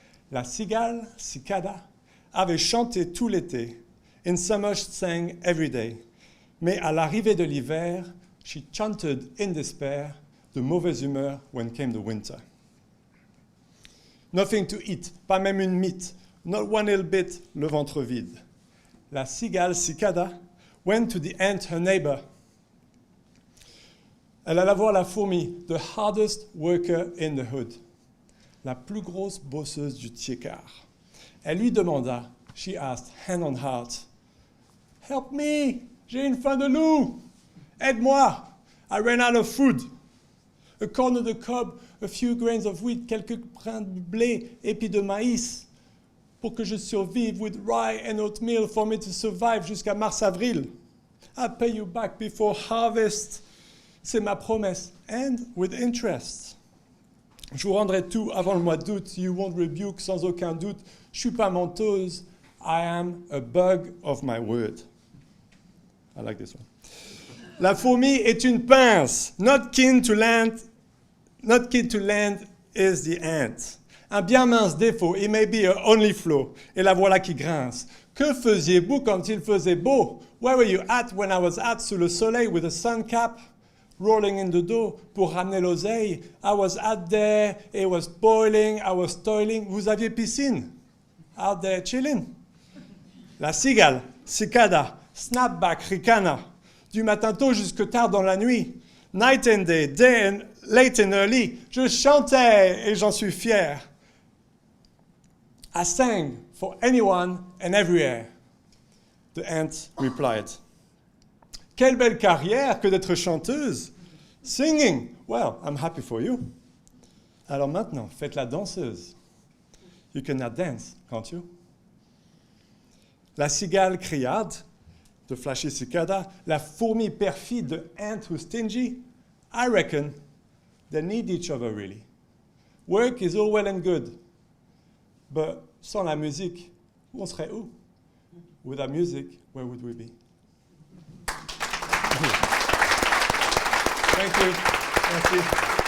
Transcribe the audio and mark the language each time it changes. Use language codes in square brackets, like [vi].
[fr] La cigale, cicada, avait chanté tout l'été. [en] In summer she sang every day. [fr] Mais à l'arrivée de l'hiver, [en] she chanted in despair, [fr] de mauvaise humeur [en] when came the winter. Nothing to eat, [fr] pas même une mite, [en] not one little bit, [fr] le ventre vide. [en] La cigale, cicada, went to the ant, her neighbor. [fr] Elle alla voir la fourmi, [en] the hardest worker in the hood, [fr] la plus grosse bosseuse du tiers-quart. Elle lui demanda, [en] she asked, hand on heart, help me, [fr] j'ai une faim de loup, aide-moi, [en] I ran out of food. A corn of the cob, a few grains of wheat, [fr] quelques brins de blé, épis de maïs, pour que je survive, [en] with rye and oatmeal for me to survive [fr] jusqu'à mars-avril. [en] I'll pay you back before harvest. [fr] C'est ma promesse, [en] and with interest. [fr] Je vous rendrai tout avant le mois d'août. [en] You won't rebuke [fr] sans aucun doute. Je suis pas menteuse. [en] I am a bug of my word. I like this one. [fr] La fourmi est une pince. [en] Not keen to land is the ant. [fr] Un bien mince défaut. [en] It may be a only flaw. [fr] Et la voilà qui grince. Que faisiez-vous quand il faisait beau? [en] Where were you at when I was at [fr] sous le soleil [en] with a sun cap? Rolling in the dough [fr] pour ramener l'oseille. [en] I was out there, it was boiling, I was toiling. [fr] Vous aviez piscine? [en] Out there chilling. [fr] La cigale, cicada, snapback, ricana. Du matin tôt jusque tard dans la nuit. [en] Night and day and late and early. [fr] Je chantais et j'en suis fier. [en] I sang for anyone and everywhere. The ant replied. [fr] Quelle belle carrière que d'être chanteuse. Singing. [en] Well, I'm happy for you. [fr] Alors maintenant, faites la danseuse. [en] You can now dance, can't you? [fr] La cigale criarde, [en] the flashy cicada, [fr] la fourmi perfide, [en] the ant who's stingy. I reckon they need each other really. Work is all well and good. [fr] But sans la musique, on serait où? [en] Without music, where would we be? Thank you. Merci.